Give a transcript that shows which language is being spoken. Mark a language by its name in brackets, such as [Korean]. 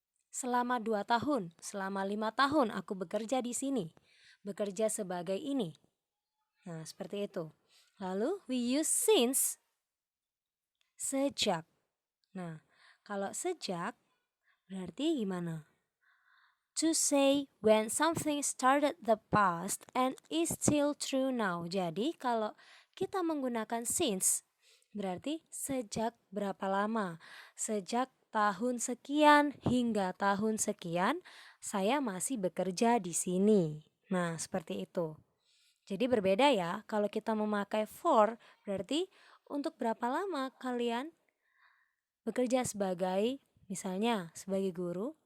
[Indonesian] Selama 2 tahun, selama 5 tahun aku bekerja di sini. Bekerja sebagai ini. Nah, seperti itu. [English] Lalu, we use since. Sejak. [Indonesian] Nah, kalau sejak berarti gimana? [English] To say when something started the past and is still true now. [Indonesian] Jadi kalau kita menggunakan since berarti sejak berapa lama? Sejak tahun sekian hingga tahun sekian saya masih bekerja di sini. Nah, seperti itu. Jadi berbeda ya, kalau kita memakai for berarti untuk berapa lama kalian bekerja sebagai, misalnya sebagai guru.